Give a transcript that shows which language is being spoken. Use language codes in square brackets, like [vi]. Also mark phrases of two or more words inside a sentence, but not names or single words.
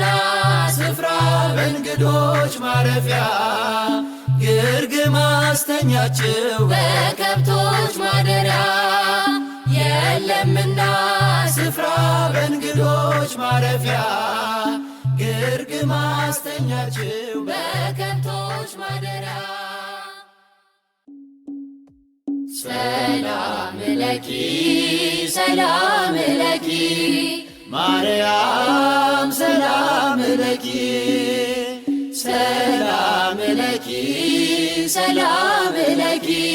[am] ስፍራ በእንግዶች ማረፊያ ግርግም አስተኛችው በከብቶች ማደሪያ የለምና ስፍራ በእንግዶች ማረፊያ ግርግም አስተኛችው በከብቶች ማደሪያ [gez] ሰላም ለኪ ሰላም ለኪ ማርያም ሰላም ለኪ ሰላም ለኪ ሰላም ለኪ